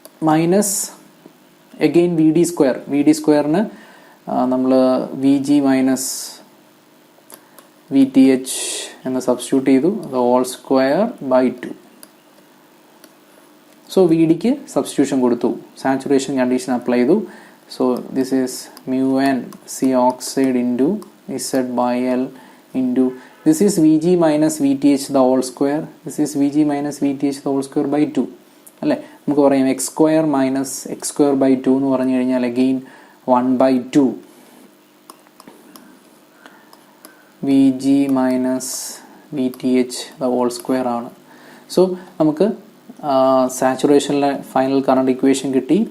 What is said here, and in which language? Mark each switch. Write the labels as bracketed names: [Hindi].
[Malayalam] Minus again we D square, V D സ്ക്വയറിന് നമ്മൾ V G minus V T H എന്ന് substitute ചെയ്തു, അത് whole square by 2. So we ഡിക്ക് substitution കൊടുത്തു, സാച്ചുറേഷൻ കണ്ടീഷൻ അപ്ലൈ ചെയ്തു. [English] So this is mu n C oxide into Z by L into, this is Vg minus Vth the whole square, this is Vg minus Vth the whole square by 2 [Malayalam] അല്ലേ. നമുക്ക് പറയാം X square minus X square by 2 എന്ന് പറഞ്ഞു കഴിഞ്ഞാൽ again 1/2 [English] Vg minus Vth the whole square [Malayalam] ആണ്. So നമുക്ക് സാച്ചുറേഷനിലെ final current equation കിട്ടി.